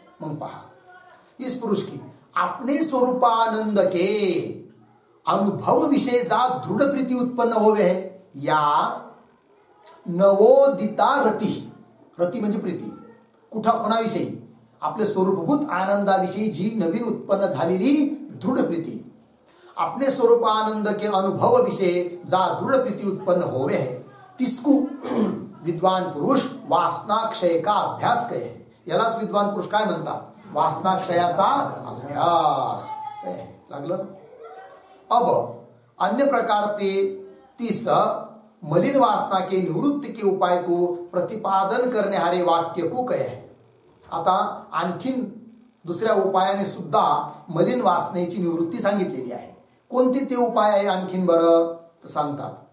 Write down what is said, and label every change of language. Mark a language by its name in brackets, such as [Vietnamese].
[Marathi] मग पहा, [Hindi] इस पुरुष की अपने स्वरूपानंद के अनुभव विषय जा दृढ प्रीती उत्पन्न होवे है, या नवोदिता रती, [Marathi] रती म्हणजे प्रीती, कुठं कोणाविषयी, आपले स्वरूपभूत आनंदाविषयी जी नवीन उत्पन्न झालेली दृढ प्रीती, [Hindi] अपने स्वरूपानंद के अनुभव विषय जा दृढ प्रीती उत्पन्न होवे है, तिसको विद्वान पुरुष वासना क्षय का अभ्यास कहे. [Marathi] यालाच विद्वान पुरुष काय म्हणतात, वासना क्षयाचा अभ्यास. लागलं. [Hindi] अब अन्य प्रकार ते तीस मलिन वासना के निवृत्ति के उपाय को प्रतिपादन करने हारे वाक्य को कहे है. [Marathi] आता आणखीन दुसऱ्या उपायाने सुद्धा मलिन वासनेची निवृत्ती सांगितलेली आहे. कोणते ते उपाय आहे आणखीन बरं तर सांगतात.